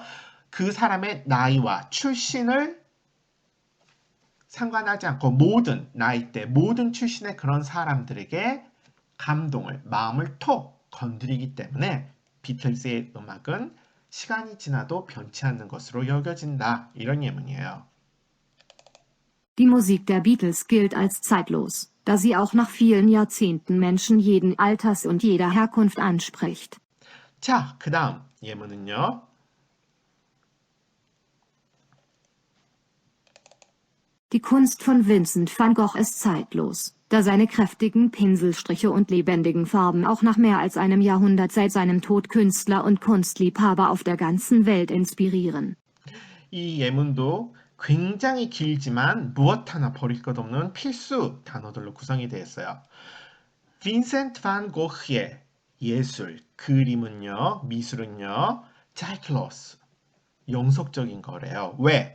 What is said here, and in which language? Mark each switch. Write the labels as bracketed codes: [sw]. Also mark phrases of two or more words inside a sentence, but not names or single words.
[ko] 그 사람의 나이와 출신을 상관하지 않고 모든 나이대, 모든 출신의 그런 사람들에게 감동을, 마음을 톡 건드리기 때문에 비틀즈의 음악은 시간이 지나도 변치 않는 것으로 여겨진다. 이런 예문이에요. [de] Die Musik der Beatles gilt als zeitlos, da sie auch nach vielen Jahrzehnten Menschen jeden Alters und jeder Herkunft anspricht. [ko] 자, 그 다음 예문은요. Die Kunst von Vincent van Gogh ist zeitlos, da seine kräftigen Pinselstriche und lebendigen Farben auch nach mehr als einem Jahrhundert seit seinem Tod Künstler und Kunstliebhaber auf der ganzen Welt inspirieren. 이 예문도 굉장히 길지만 무엇 하나 버릴 것 없는 필수 단어들로 구성이 되어 있어요. 빈센트 반 고흐의 예술, 그림은요, 미술은요, [de] zeitlos, [ko] 영속적인 거래요. 왜?